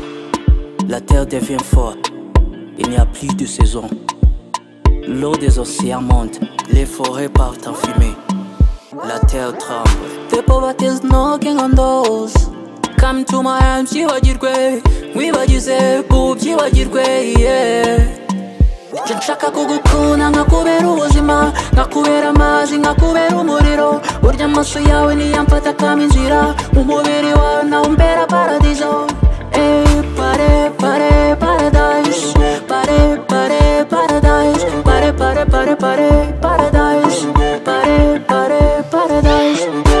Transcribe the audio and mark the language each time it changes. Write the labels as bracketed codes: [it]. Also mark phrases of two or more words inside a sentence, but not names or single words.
[fr] La terre devient forte, il n'y a plus de saison. L'eau des océans monte, les forêts partent en fumée, la terre tremble. [en] The poverty is knocking on doors. Come to my arms, [rw] jibagirwe. Wibagize jibagirwe, yeah. Nshaka kugukunda nkakubera ubuzima, nkakubera amazi, nkakubera umuriro. Burya amaso yawe niyamfata kama inzira, umubiri wawe nawo umbera paradizo. [en] Hey, pare paradise, pare paradise, pare paradise, pare paradise.